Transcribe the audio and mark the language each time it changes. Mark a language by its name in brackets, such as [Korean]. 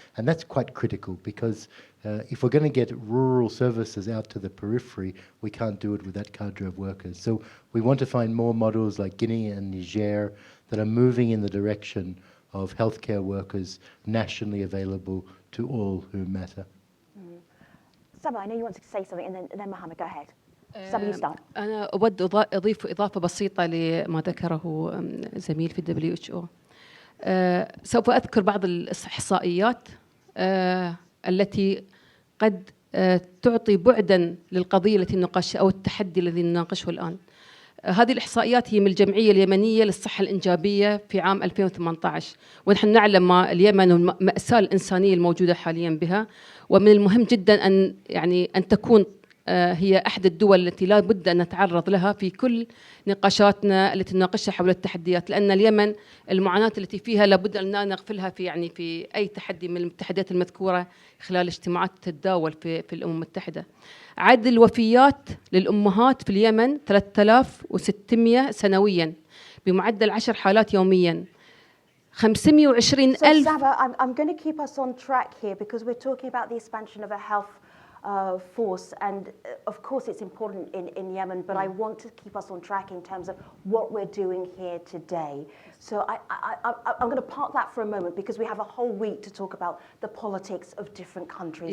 [English] And that's quite critical because if we're going to get rural services out to the periphery, we can't do it with that cadre of workers. So we want to find more models like Guinea and Niger that are moving in the direction of healthcare workers nationally available to all who matter. Saba, I know you want to say something, and then Mohammed, go ahead. Saba, you start. [Arabic] أنا أود أضيف إضافة بسيطة لما ذكره زميل في WHO. سوف أذكر بعض الإحصائيات التي قد تعطي بعدا للقضية التي نناقشها أو التحدي الذي نناقشه الآن. هذه الإحصائيات هي من الجمعية اليمنية للصحة الإنجابية في عام 2018، ونحن نعلم ما اليمن والمأساة الإنسانية الموجودة حاليا بها، ومن المهم جدا أن تكون هي أحد الدول التي لا بد أن نتعرض لها في كل نقاشاتنا التي نناقشها حول التحديات، لأن اليمن المعاناة التي فيها لابد أن لا نغفلها في أي تحدي من التحديات المذكورة خلال اجتماعات تتداول في الأمم المتحدة. عدد الوفيات للأمهات في اليمن 3600 سنويا بمعدل 10 حالات يوميا. 520,000. [English] So Sava, I'm going to keep us on track here because we're talking about the expansion of a health force, and of course it's important in Yemen, but I want to keep us on track in terms of what we're doing here today. So I'm going to park that for a moment because we have a whole week to talk about the politics of different countries.